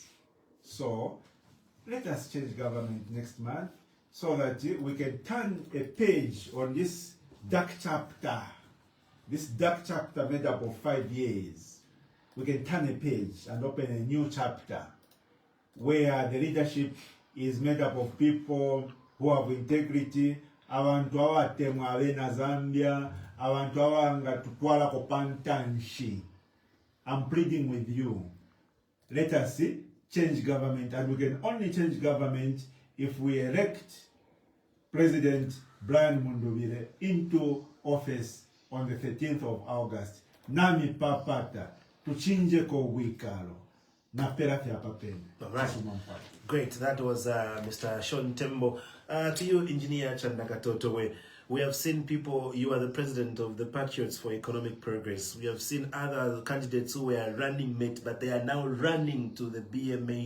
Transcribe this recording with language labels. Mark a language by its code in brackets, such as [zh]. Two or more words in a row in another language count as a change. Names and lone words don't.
[en] So let us change government next month so that we can turn a page on this dark chapter. This dark chapter made up of 5 years. We can turn a page and open a new chapter where the leadership is made up of people who have integrity. [bem] Abantu abatemwa abena Zambia, abantu abanga tutwala ko pantanshi. [en] I'm pleading with you. Let us change government, and we can only change government if we elect President Brian Mundubile into office on the 13th of August. [bem] Nami papata tuchinje ko wikalo na perafi apapeni. [en] Right. Great. That was Mr. Sean Tembo. To you, Engineer Katotobwe, we have seen people, you are the president of the Patriots for Economic Progress. We have seen other candidates who were running mate, but they are now running to the BM8.